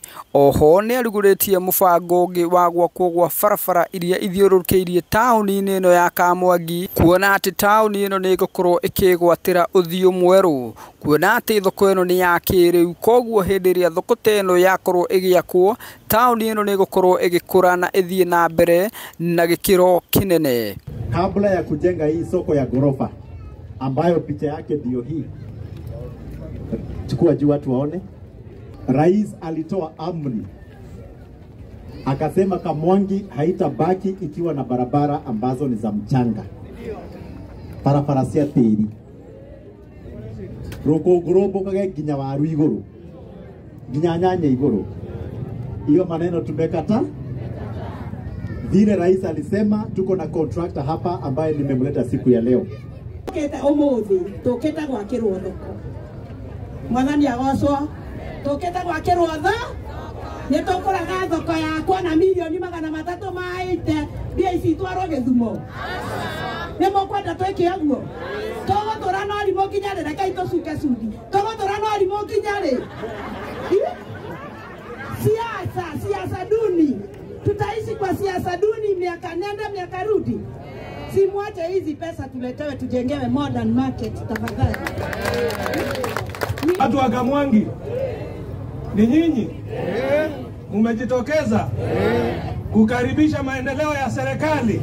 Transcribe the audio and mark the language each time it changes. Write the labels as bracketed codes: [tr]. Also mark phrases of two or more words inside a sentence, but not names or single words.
[ki] Oho nĩ arugũrĩtie mũbango ũngĩ wa gwakwo gwa barabara iria ithiũrũrũkĩirie taũni-inĩ ĩno ya Kamwangi, kuona atĩ taũni ĩno nĩ ĩgũkorwo ĩkĩgwatĩra ũthiũ mwerũ, kuona atĩ thoko ĩno nĩ ya kĩrĩu, koguo hĩndĩ ĩrĩa thoko ĩno yakorwo ĩgĩakwo, taũni ĩno nĩ ĩgũkorwo ĩgĩkũra na ĩthiĩ na mbere na gĩkĩro kĩnene. [sw] Kabla ya kujenga hii soko ya ghorofa ambayo picha yake ndio hii, chukua juu watu waone, Rais alitoa amri akasema Kamwangi haitabaki ikiwa na barabara ambazo ni za mchanga, [ki] barabara cia tĩri, rũkũngũ kage nginya waru igũrũ, nginya nyanya igũrũ. [sw] Hiyo maneno tumekata. Vile Rais alisema, tuko na contractor hapa ambaye nimemleta siku ya leo. [ki] Toketa umuthi, toketa gwakirwo thoko. Mwathani agocwo, toketa gwakirwo thoko. Nĩ tũkũraga thoko yakwa na milioni 300 maite, mbia ici twarwo Gĩthumo. Nĩ mũkwenda twĩke ũguo? Tũgũtũra no arimũ nginya rĩ, reke tũcuke cudi. Tũgũtũra no arimũ nginya rĩ. [sw] Siasa duni. Tutaishi kwa siasa duni miaka nenda miaka rudi. Simwache hizi pesa tuletewe tujengewe [en] modern market [sw] tafadhali. Watu wa Kamwangi ni nyinyi mmejitokeza kukaribisha maendeleo ya serikali.